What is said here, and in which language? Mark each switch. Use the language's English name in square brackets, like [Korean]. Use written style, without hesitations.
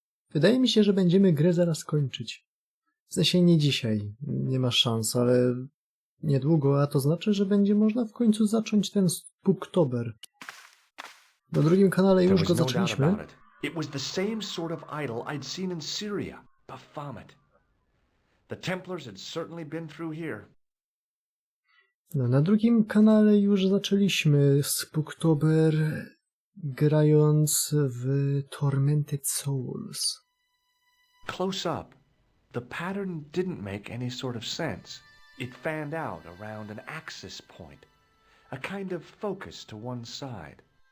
[Polish] Wydaje mi się, że będziemy grę zaraz kończyć. W sensie nie dzisiaj, nie ma szans, ale niedługo, a to znaczy, że będzie można w końcu zacząć ten Spooktober. Na drugim kanale już go zaczęliśmy. [English] It was the same sort of idol I'd seen in Syria, Baphomet. The Templars had certainly been through here. [Polish] No, na drugim kanale już zaczęliśmy Spooktober grając w Tormented Souls. [English] Close up, the pattern didn't make any sort of sense. It fanned out around an axis point, a kind of focus to one side.